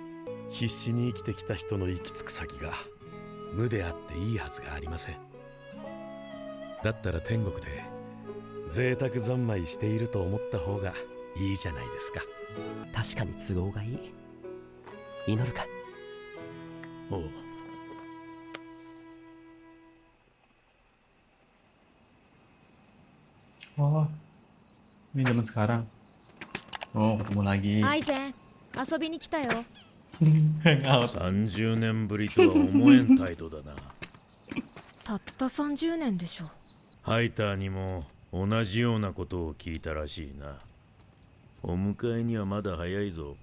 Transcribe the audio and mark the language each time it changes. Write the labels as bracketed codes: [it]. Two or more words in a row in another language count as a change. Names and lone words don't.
[ja] 必死に生きてきた人の行き着く先が無であっていいはずがありません。だったら天国で贅沢三昧していると思った方がいいじゃないですか。確かに都合がいい。祈るか。おう。 [id] Oh, ini zaman sekarang. Oh, ketemu lagi. [ja] アイゼン、遊びに来たよ。 Hangout. 30年ぶりとは思えん態度だな。たった30年でしょ。ハイターにも同じようなことを聞いたらしいな。お迎えにはまだ早いぞ。